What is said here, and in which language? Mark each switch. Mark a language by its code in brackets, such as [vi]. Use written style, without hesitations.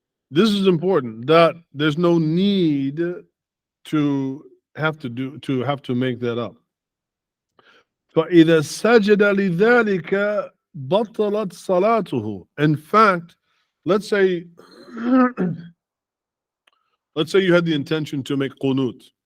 [en] This is important, that there's no need to have to make that up. [ar] فإذا سجد لذلك بطلت صلاته. [en] In fact, let's say you had the intention to make qunut.